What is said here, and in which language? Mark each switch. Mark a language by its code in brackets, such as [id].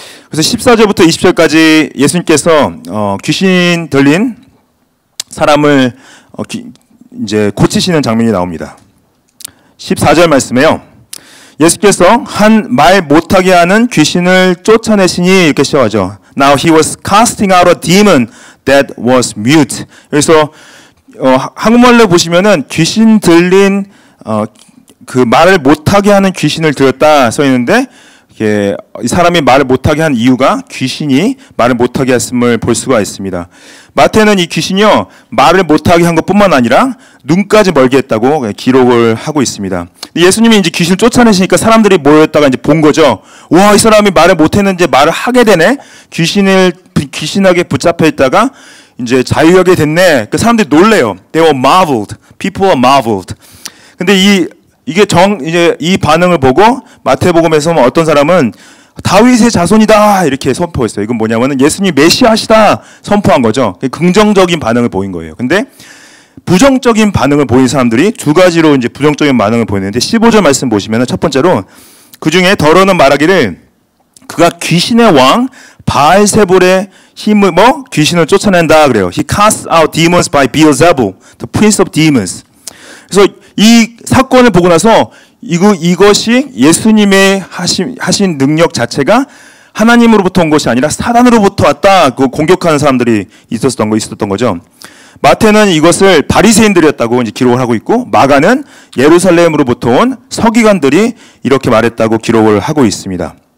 [ko] 그래서 14절부터 20절까지 예수님께서 귀신 들린 사람을 이제 고치시는 장면이 나옵니다. 14절 말씀에요. 예수께서 한 말 못하게 하는 귀신을 쫓아내시니 이렇게 시작하죠. [en] Now he was casting out a demon that was mute. [ko] 그래서 한국말로 보시면은 귀신 들린 그 말을 못하게 하는 귀신을 들었다 써 있는데, 이 사람이 말을 못하게 한 이유가 귀신이 말을 못하게 했음을 볼 수가 있습니다. 마태는 이 귀신이요, 말을 못하게 한 것뿐만 아니라 눈까지 멀게 했다고 기록을 하고 있습니다. 예수님이 이제 귀신을 쫓아내시니까 사람들이 모였다가 이제 본 거죠. 와, 이 사람이 말을 못했는데 말을 하게 되네. 귀신에게 붙잡혀 있다가 이제 자유하게 됐네. 그 사람들이 놀래요. [en] They were marveled. People were marveled. [ko] 근데 이제 이 반응을 보고 마태복음에서 어떤 사람은 다윗의 자손이다 이렇게 선포했어요. 이건 뭐냐면은 예수님 메시아시다 선포한 거죠. 긍정적인 반응을 보인 거예요. 근데 부정적인 반응을 보인 사람들이 두 가지로 이제 부정적인 반응을 보이는데, 15절 말씀 보시면은 첫 번째로 그 중에 더러는 말하기를 그가 귀신의 왕 바알세불의 힘을 귀신을 쫓아낸다 그래요. [en] He casts out demons by Beelzebul, the prince of demons. [ko] 그래서 이 사건을 보고 나서 이것이 예수님의 하신 능력 자체가 하나님으로부터 온 것이 아니라 사단으로부터 왔다. 그 공격하는 사람들이 있었던 거죠. 마태는 이것을 바리새인들이었다고 이제 기록을 하고 있고, 마가는 예루살렘으로부터 온 서기관들이 이렇게 말했다고 기록을 하고 있습니다.